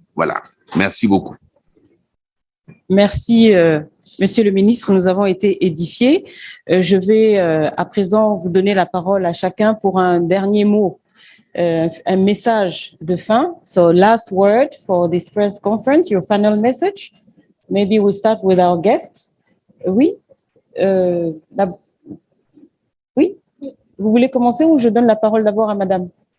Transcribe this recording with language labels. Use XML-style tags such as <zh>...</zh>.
<fr>Voilà. Merci beaucoup. Merci, Monsieur le ministre. Nous avons été édifiés. Je vais à présent vous donner la parole à chacun pour un dernier mot, un message de fin.</fr> <en>So, last word for this press conference, your final message. Maybe we'll start with our guests.</en> <fr>Oui. Oui. Vous voulez commencer ou je donne la parole d'abord à Madame?</fr>